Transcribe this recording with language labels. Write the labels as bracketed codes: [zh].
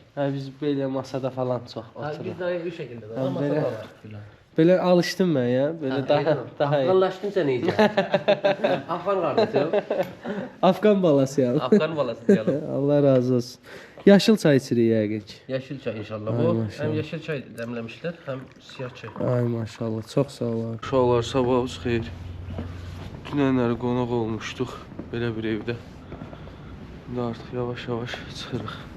[az] Hə, biz belə masada falan çox otururuq. [tr] Biz daha bu şekilde. Ha, Ama böyle- masada var filan. [az] Belə alışdım mən ya. Belə daha iyi. [tr] Afganlaştın sen iyice. Afgan kardeşim. Afgan balası ya. Afgan balası diyelim. Allah razı olsun. [az] Yaşıl çay içirik yəqin ki. [tr] Yeşil çay inşallah Ay bu. maşallah. Hem yeşil çay demlemişler hem siyah çay. [az] Ay maşallah. Çox sağ ol. Uşaqlar sabahınız xeyir. Dünənləri qonaq olmuşduq belə bir evdə. İndi artıq yavaş-yavaş çıxırıq.